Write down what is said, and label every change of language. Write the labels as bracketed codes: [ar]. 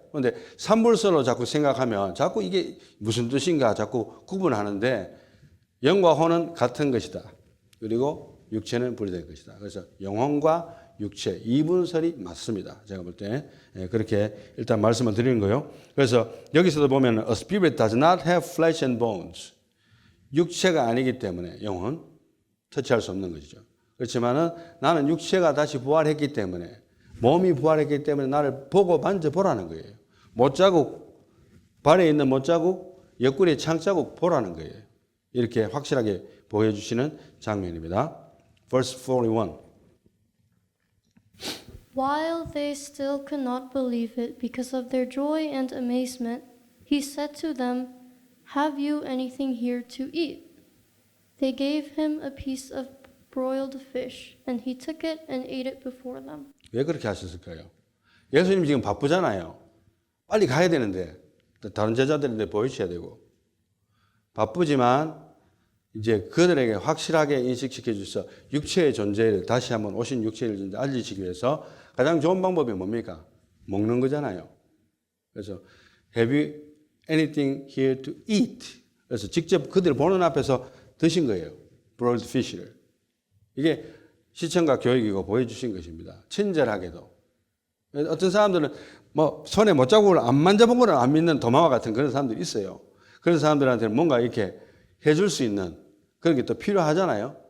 [ko] 그런데 삼불설로 자꾸 생각하면 자꾸 이게 무슨 뜻인가 자꾸 구분하는데 영과 혼은 같은 것이다. 그리고 육체는 분리될 것이다. 그래서 영혼과 육체 이분설이 맞습니다. 제가 볼 때 그렇게 일단 말씀을 드리는 거예요. 그래서 여기서도 보면 [en] A spirit does not have flesh and bones. [ko] 육체가 아니기 때문에 영혼 터치할 수 없는 것이죠. 그렇지만은 나는 육체가 다시 부활했기 때문에 몸이 부활했기 때문에 나를 보고 만져보라는 거예요. 못자국, 발에 있는 못자국, 옆구리에 창자국 보라는 거예요. 이렇게 확실하게 보여주시는 장면입니다. [en] Verse 41. While they still could not believe it because of their joy and amazement, he said to them, Have you anything here to eat? They gave him a piece of broiled fish, and he took it and ate it before them. [ko] 왜 그렇게 하셨을까요? 예수님 지금 바쁘잖아요. 빨리 가야 되는데 다른 제자들인데 보여주셔야 되고 바쁘지만 이제 그들에게 확실하게 인식시켜 주셔서 육체의 존재를 다시 한번 오신 육체의 존재 알리시기 위해서 가장 좋은 방법이 뭡니까? 먹는 거잖아요. 그래서 [en] Have you anything here to eat? [ko] 그래서 직접 그들 보는 앞에서 드신 거예요. [en] broiled fish를. [ko] 이게 시청각 교육이고 보여주신 것입니다. 친절하게도. 어떤 사람들은 뭐 손에 못자국을 안 만져보고는 안 믿는 도마와 같은 그런 사람들이 있어요. 그런 사람들한테는 뭔가 이렇게 해줄 수 있는 그런 게 또 필요하잖아요.